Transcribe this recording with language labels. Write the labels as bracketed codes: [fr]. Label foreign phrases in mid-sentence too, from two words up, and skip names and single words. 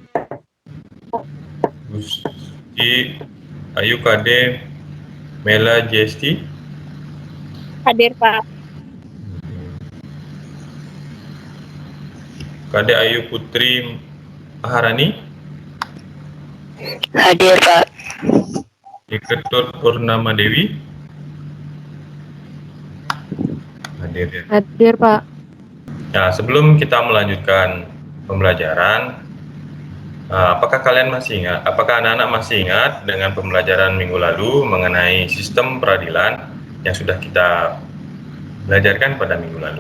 [id] Gusti Ayu Kade Mela Jesti. Hadir, Pak. Kade Ayu Putri Maharani. Hadir, Pak. Ketut Purnama Dewi. Hadir ya. Hadir, Pak. Nah, sebelum kita melanjutkan pembelajaran, apakah kalian masih ingat? Apakah anak-anak masih ingat dengan pembelajaran minggu lalu mengenai sistem peradilan yang sudah kita belajarkan pada minggu lalu?